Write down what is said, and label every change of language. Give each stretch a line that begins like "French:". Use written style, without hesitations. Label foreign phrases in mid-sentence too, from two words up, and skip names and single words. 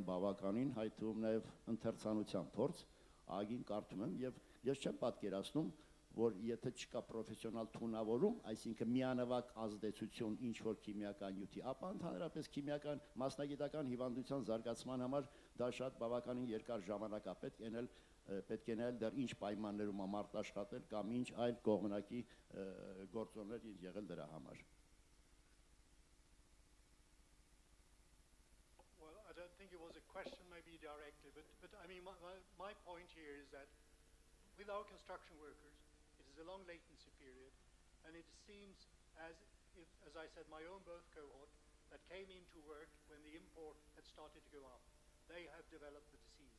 Armenian: բավականին, հայտում նաև ընթերցանության փորձ, ագին կարդում եմ եւ ես չեմ պատկերացնում, որ եթե չկա պրոֆեսիոնալ թունավորում, այսինքն միանվագ ազդեցություն ինչ որ քիմիական նյութի, ապա ընդհանրապես քիմիական մասնագիտական հիվանդության զարգացման համար դա շատ բավականին երկար ժամանակ է պետք է նայել դեռ ինչ պայմաններում է մարդ աշխատել կամ ինչ այլ կողմնակի գործոններ եղել դրա համար։
English: Well, I don't think it was a question maybe directly, but I mean my point here is that with our construction workers, it is a long latency period, and it seems as if, as I said, my own birth cohort that came into work when the import had started to go up, they have developed the disease.